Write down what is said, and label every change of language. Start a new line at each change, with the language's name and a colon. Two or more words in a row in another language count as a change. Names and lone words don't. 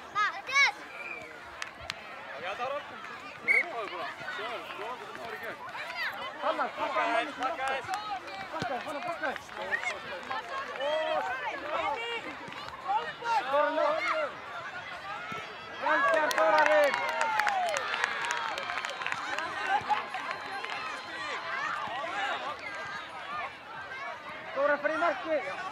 Dutch: Ja, daarop. Oh, bra. Zo, bra, dat is een mooie keer.
Icelandic: Fannar, pakka henni sem aftur. Pakka, Fannar, pakka. Þóra nú. Vel gert, Þórarinn. Þóra fyrir markið.